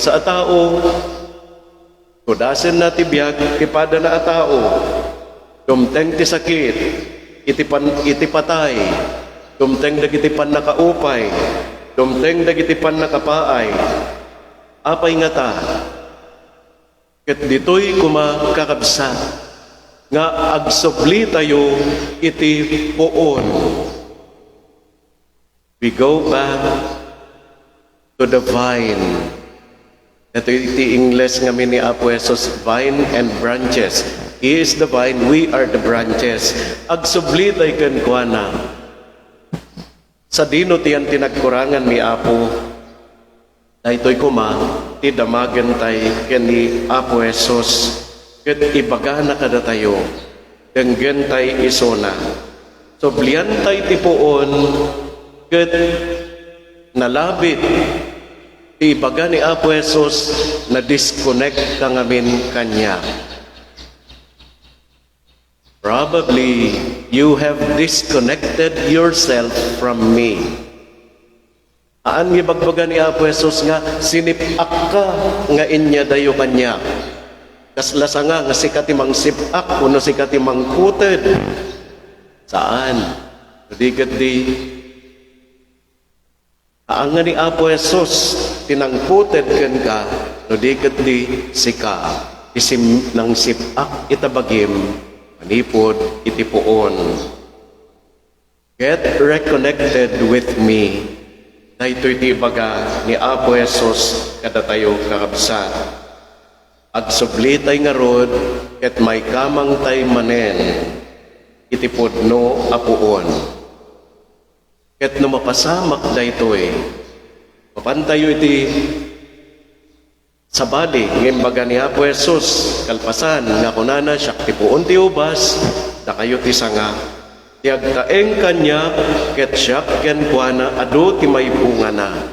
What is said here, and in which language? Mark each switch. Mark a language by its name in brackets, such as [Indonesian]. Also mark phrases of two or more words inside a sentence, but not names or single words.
[Iloko] a tao kudasen na ti biyag ti pada na a tao dumteng ti sakit iti patay dumteng dagiti pan nakaupay dumteng dagiti pan nakapaay apay nga ta ket ditoy kumakakabsat nga agsubli tayo iti poon. [English] We go back to the vine. [Iloko] Ito iti English nga mini Apo Jesus, [English] vine and branches. He is the vine, we are the branches. [Iloko] Agsubli tayo kenkwana. Sa dino tiyan tinagkurangan mi Apo, daytoy kuma ti damagen tay ken ni Apo Jesus ket ibaga na kada tayo denggen tay isona so blian tay ti poon ket nalabit ti ibaga ni Apo Jesus na disconnect ka ngamin kanya. [English] Probably you have disconnected yourself from me. [Iloko] Aan gibagbaga ni Apo Jesus nga sinipak ka nga inya dayo kanya. Kaslasa nga sikati mang sipak kuno sikati mang kuted. Saan? Di aan nga ni Apo Jesus tinangputed ken ka no di sika isim nang sipak itabagim manipod iti poon. [English] Get reconnected with me. [Iloko] Daytoy ti baga ni Apo Jesus kada tayo kakabsat. Agsubli tay nga rod ket may kamang tay manen iti pudno a puon. Ket no mapasamak daytoy mapantayo iti sabali ngem baga ni Apo Jesus kalpasan nga kunana siak ti puon ti ubas da kayo ti sanga ti agtaeng kanya ket siak ken kuana adu ti may bunga na